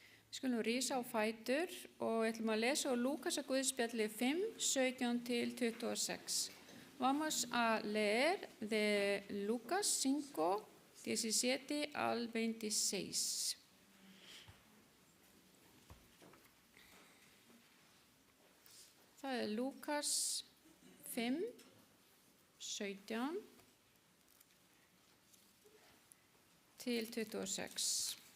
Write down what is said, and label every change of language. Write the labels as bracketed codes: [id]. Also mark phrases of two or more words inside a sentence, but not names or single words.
[is] Við skulum rísa á fætur og við ætlum að lesa úr Lúkasar Guðspjalli 5, 17 til 26. [es] Vamos a leer de Lucas 5, 17 al 26. [is] Það Lukas 5, 17 til 26.